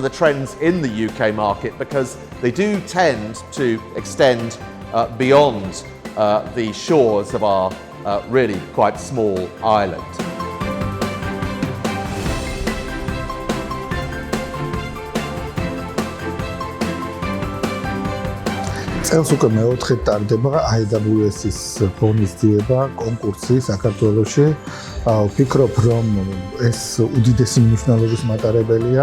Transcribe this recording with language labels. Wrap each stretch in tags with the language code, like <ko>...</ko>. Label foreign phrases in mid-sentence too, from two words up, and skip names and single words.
<en>the trends in the UK market because they do tend to extend beyond the shores of our really quite small island.</en> <ka>წელს უკვე მეოთხედ ტარდება IWSC-ის ღონისძიება, კონკურსი საქართველოში. ვფიქრობ, რომ ეს უდიდესი მნიშვნელობის მატარებელია.</ka>